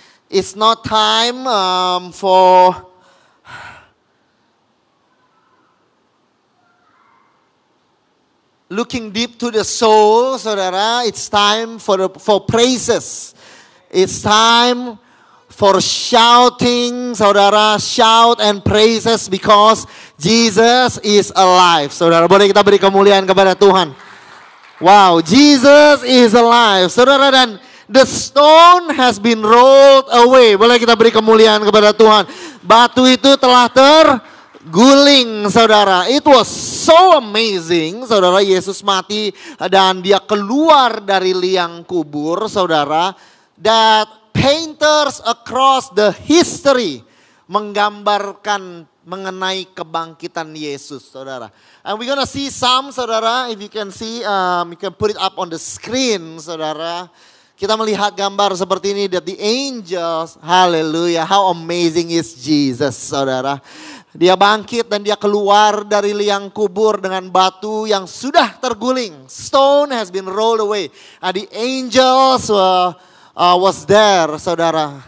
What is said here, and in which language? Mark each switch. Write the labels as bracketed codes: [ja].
[en] It's not time for looking deep to the soul, saudara. It's time for praises. It's time for shouting, saudara. Shout and praises because Jesus is alive. [id] Saudara, boleh kita beri kemuliaan kepada Tuhan. [en] Wow, Jesus is alive. [id] Saudara, dan [en] the stone has been rolled away. [id] Boleh kita beri kemuliaan kepada Tuhan. Batu itu telah terguling, saudara. [en] It was so amazing, saudara. [id] Yesus mati dan dia keluar dari liang kubur, saudara. [en] That painters across the history [id] menggambarkan mengenai kebangkitan Yesus, saudara. [en] And we're gonna see some, saudara. If you can see, you can put it up on the screen, saudara. [id] Kita melihat gambar seperti ini, [en] that the angels, hallelujah, how amazing is Jesus, saudara. [id] Dia bangkit dan dia keluar dari liang kubur dengan batu yang sudah terguling. [en] Stone has been rolled away. And the angels was there, saudara.